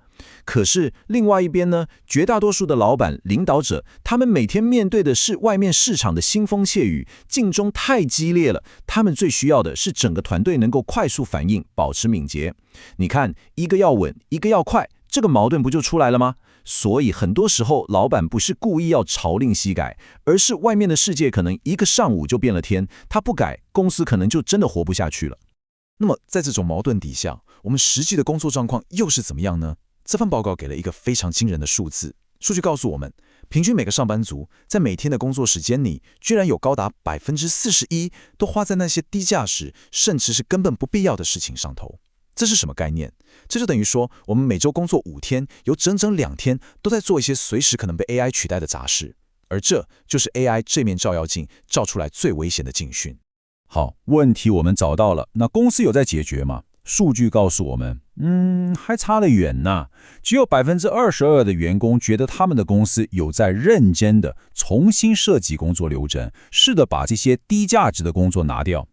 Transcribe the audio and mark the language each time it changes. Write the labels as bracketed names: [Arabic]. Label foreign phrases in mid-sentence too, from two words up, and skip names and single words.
[Chinese] 可是另外一邊呢，絕大多數的老闆、領導者，他們每天面對的是外面市場的腥風血雨，競爭太激烈了。他們最需要的是整個團隊能夠快速反應，保持敏捷。你看，一個要穩，一個要快，這個矛盾不就出來了嗎？所以很多時候，老闆不是故意要朝令夕改，而是外面的世界可能一個上午就變了天，他不改，公司可能就真的活不下去了。那麼在這種矛盾底下，我們實際的工作狀況又是怎麼樣呢？這份報告給了一個非常驚人的數字，數據告訴我們，平均每個上班族在每天的工作時間裡，居然有高達41%都花在那些低價值，甚至是根本不必要的事情上頭。這是什麼概念？這就等於說，我們每周工作5天，有整整2天都在做一些隨時可能被 AI 取代的雜事，而這就是 AI 這面照妖鏡照出來最危險的警訊。好，問題我們找到了，那公司有在解決嗎？數據告訴我們，還差得遠呢。只有22%的員工覺得他們的公司有在認真的重新設計工作流程，試着把這些低價值的工作拿掉。